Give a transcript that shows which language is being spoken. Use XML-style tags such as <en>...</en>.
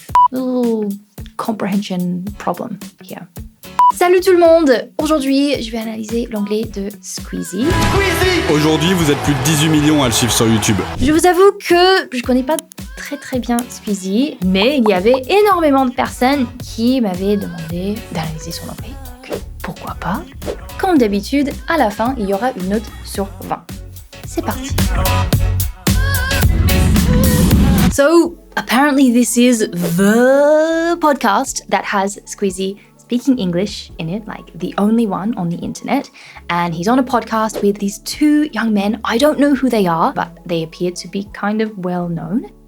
<en>Little comprehension problem here.</en> <fr>Salut tout le monde! Aujourd'hui, je vais analyser l'anglais de Squeezie. Aujourd'hui, vous êtes plus de 18 millions à le suivre sur YouTube. Je vous avoue que je connais pas très bien Squeezie, mais il y avait énormément de personnes qui m'avaient demandé d'analyser son anglais. Donc, pourquoi pas? Comme d'habitude, à la fin, il y aura une note sur 20. C'est parti!</fr> <en>So, apparently this is the podcast that has Squeezie speaking English in it, like the only one on the internet. And he's on a podcast with these two young men. I don't know who they are, but they appear to be kind of well known.</en>